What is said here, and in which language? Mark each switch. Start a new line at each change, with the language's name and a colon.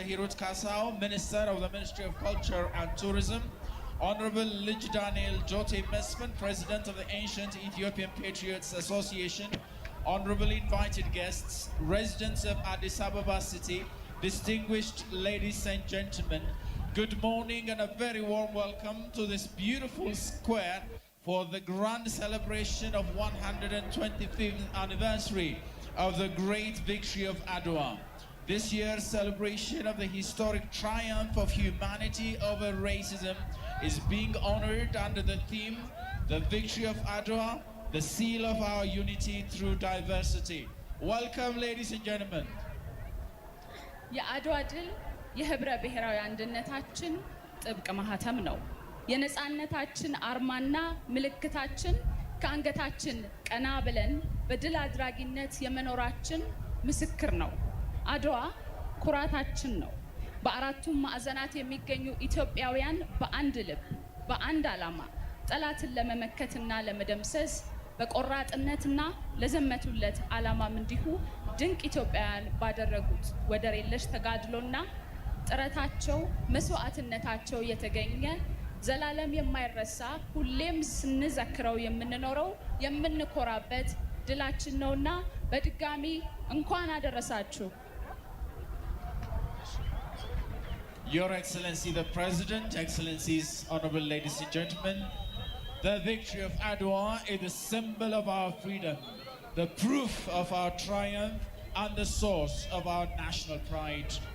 English: Hirut Kasau, Minister of the Ministry of Culture and Tourism, Honorable Lij Daniel Jote Mesfin, President of the Ancient Ethiopian Patriots Association, honorable invited guests, residents of Addis Ababa City, distinguished ladies and gentlemen, good morning and a very warm welcome to this beautiful square for the grand celebration of 125th anniversary of the great victory of Adwa. This year's celebration of the historic triumph of humanity over racism is being honored under the theme, The Victory of Adwa, the seal of our unity through diversity. Welcome, ladies and gentlemen.
Amharic: የአድዋ ድል የህብረ ብሔራዊ አንድነታችን ጥብቅ ማህተም ነው። የነጻነታችን አርማና ምልክታችን ከአንገታችን ቀና ብለን በድል አድራጊነት የመኖራችን ምስክር ነው። አድዋ ኩራታችን ነው። በአራቱም ማዕዘናት የሚገኙ ኢትዮጵያውያን በአንድ ልብ በአንድ ዓላማ ጠላትን ለመመከትና ለመደምሰስ በቆራጥነትና ለዘመቱለት ዓላማም እንዲሁ ድንቅ ኢትዮጵያውያን ባደረጉት ወደር የለሽ ተጋድሎና ጥረታቸው መስዋዕትነታቸው የተገኘ ዘላለም የማይረሳ ሁሌም ስንዘክረው የምንኖረው የምንኮራበት ድላችን ነውና በድጋሚ እንኳን አደረሳችሁ።
English: Your Excellency the President, Excellencies, honorable ladies and gentlemen, the victory of Adwa is the symbol of our freedom, the proof of our triumph and the source of our national pride.